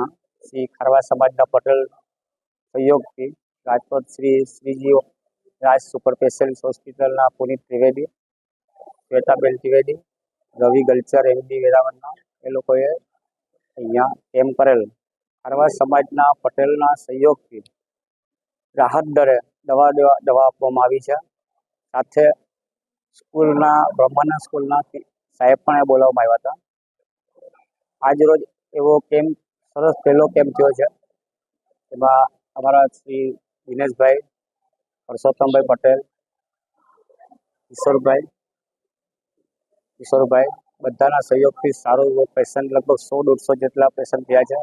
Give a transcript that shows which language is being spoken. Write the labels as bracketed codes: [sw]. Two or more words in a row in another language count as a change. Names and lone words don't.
[gu] શ્રી ખારવા સમાજ પટેલ સહયોગ થી રાજકોટ શ્રી શ્રીજી રાજ સુપર સ્પેશલિસ્ટ હૉસ્પિટલ પુનિત ત્રિવેદી, શ્વેતાબેન ત્રિવેદી, રવિ ગલચર એમડી વેરાવળના એ લોકોએ અહીંયા કેમ્પ કરેલ। ખારવા સમાજ પટેલ સહયોગ થી રાહત દરે દવા આપવામાં આવી છે। સાથે સ્કૂલના બ્રહ્માનંદ સ્કૂલના સાહેબ પણ બોલાવવામાં આવ્યા હતા। આજ રોજ એવો કેમ્પ સરસ પહલો કેમ્પ થયો છે। એમાં અમારા શ્રી દિનેશભાઈ, પરસોત્તમભાઈ પટેલ, કિશોરભાઈ બધાના સહયોગથી સારો એવો પેશન્ટ લગભગ 100-150 જેટલા પેશન્ટ થયા છે।